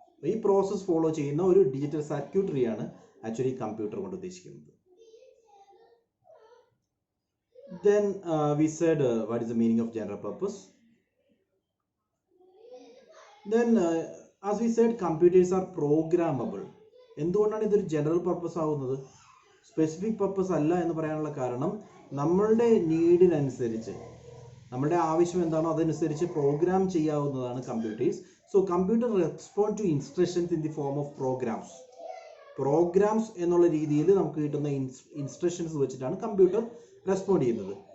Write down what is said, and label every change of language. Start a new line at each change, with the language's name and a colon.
Malayalam: ഈ process follow ചെയ്യുന്ന ഒരു ഡിജിറ്റൽ സർക്യൂട്ടറിയാണ് ആക്ച്വലി കമ്പ്യൂട്ടർ കൊണ്ട് ഉദ്ദേശിക്കുന്നത്.
English: Then we said what is the meaning of general purpose. Then as we said, computers are programmable.
Malayalam: എന്തുകൊണ്ടാണ് ഇതൊരു general purpose ആവുന്നത്? സ്പെസിഫിക് പർപ്പസ് അല്ല എന്ന് പറയാനുള്ള കാരണം നമ്മളുടെ നീഡിനനുസരിച്ച്, നമ്മുടെ ആവശ്യം എന്താണോ അതനുസരിച്ച് പ്രോഗ്രാം ചെയ്യാവുന്നതാണ് computers.
English: so computer respond to instructions in the form of programs
Malayalam: എന്നുള്ള രീതിയിൽ നമുക്ക് കിട്ടുന്ന ഇൻസ്ട്രക്ഷൻസ് വെച്ചിട്ടാണ് കമ്പ്യൂട്ടർ റെസ്പോണ്ട് ചെയ്യുന്നത്.